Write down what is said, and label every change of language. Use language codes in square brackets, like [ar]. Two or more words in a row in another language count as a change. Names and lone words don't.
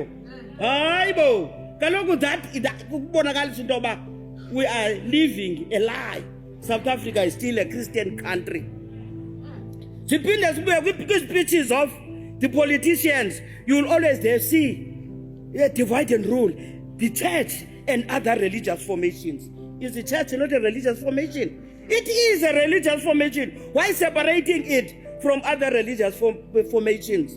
[en] Kaloku that [xh] kubonakalisa into yoba [en] we are living a lie. South Africa is still a Christian country. [xh] Siphinde sibuye [en] kwi-speeches of the politicians, you will always there see divide and rule. The church and other religious formations. Is the church not a religious formation? It is a religious formation. Why separating it from other religious formations?